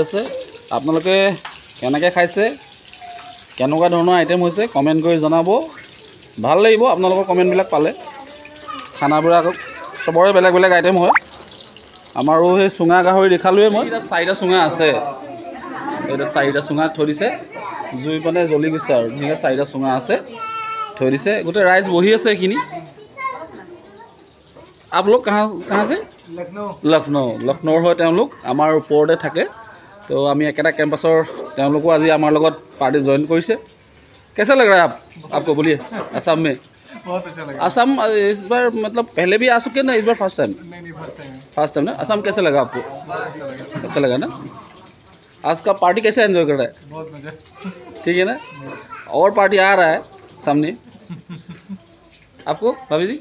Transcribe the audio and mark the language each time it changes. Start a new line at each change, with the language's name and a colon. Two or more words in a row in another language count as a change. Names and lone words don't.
Assamese: আছে আপোনালোকে কেনেকৈ খাইছে কেনেকুৱা ধৰণৰ আইটেম হৈছে কমেণ্ট কৰি জনাব ভাল লাগিব আপোনালোকৰ কমেণ্টবিলাক পালে খানাবিলাক চবৰে বেলেগ বেলেগ আইটেম হয় আমাৰো সেই চুঙা গাহৰি দেখালোৱে মই এতিয়া 4টা চুঙা আছে এতিয়া 4টা চুঙা থৈ দিছে জুই মানে জ্বলি গৈছে আৰু ধুনীয়াকৈ 4টা চুঙা আছে থৈ দিছে গোটেই ৰাইজ বহি আছে এইখিনি আপোনালোক কাহাঁ আছে লক্ষ্ণৌৰ হয় তেওঁলোক আমাৰ ওপৰতে থাকে তো আমি একেটা কেম্পাছৰ তেওঁলোকো আজি আমাৰ লগত
English: party join
Assamese: কৰিছে
Hindi: कैसा लग रहा है आपको बोलिए असम में बहुत अच्छा लगा असम इस बार मतलब पहले भी आ चुके ना इस बार
English: first time
Hindi: नहीं
English: first time
Hindi: ना असम कैसा लगा आपको बहुत अच्छा लगा ना आज का पार्टी कैसे एंजॉय कर रहा है बहुत मजा ठीक है ना और पार्टी आ रहा है सामने आपको भाभी जी